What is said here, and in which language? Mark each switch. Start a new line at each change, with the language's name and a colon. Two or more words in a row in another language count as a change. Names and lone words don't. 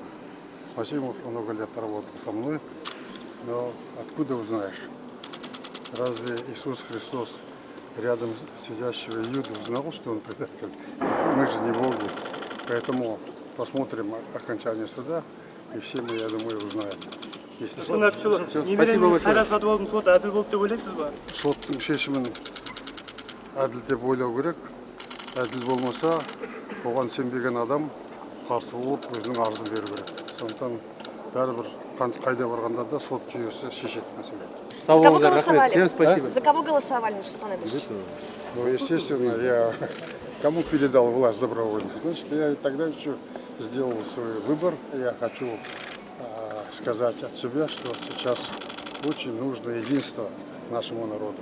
Russian: Масимов много лет работал со мной, но откуда узнаешь? Разве Иисус Христос рядом сидящего Иуду знал, что он предатель? Мы же не боги. Поэтому посмотрим окончание суда, и все мы, я думаю, узнаем. Если
Kazakh: Немереңіз қайрат болдың сот әділ болды деп ойлайсыз ба? соттың шешімін әділ деп ойлау керек. Әділ болмаса, оған сенбеген адам қарсы болып өзінің арызын беру керек. Сондықтан бәрібір қайда барғанда да сот жүйесі шешеді мәселені.
Russian: За кого Всем голосовали? спасибо. За кого голосовали, Нурсултан Абишевич? Ну, естественно, я кому передал власть добровольно. Значит, я и тогда еще сделал свой выбор. Я хочу сказать от себя, что сейчас очень нужно единство нашему народу.